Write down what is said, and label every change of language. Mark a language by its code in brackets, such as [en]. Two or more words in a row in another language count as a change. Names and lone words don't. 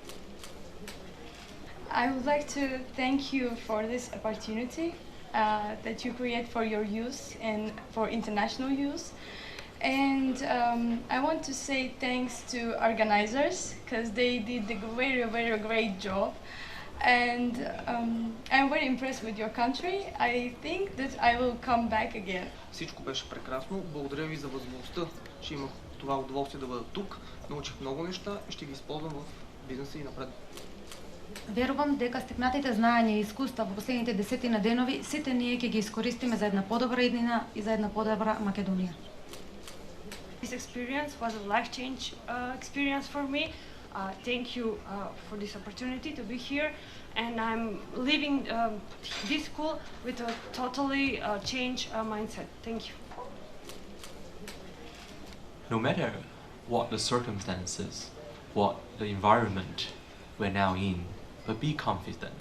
[en] I would like to thank you for this opportunity that you create for your use and for international use. And I want to say thanks to organizers because they did a very great job. And I'm very impressed with your country. I think that I will come back again. [bg] Всичко беше прекрасно. Благодаря ви за възможността, че имах това удоволствие да бъда тук. Научих много неща и ще ги използвам в бизнеса и напред. [mk] Верувам дека стекнатите знаења и искуства во последните 10 денови сите ние ќе ги искористиме за една подобра иднина и за една подобра Македонија. [en] This experience was a life-change experience for me. Thank you for this opportunity to be here, and I'm leaving this school with a totally changed mindset. Thank you. No matter what the circumstances, what the environment we're now in, but be confident.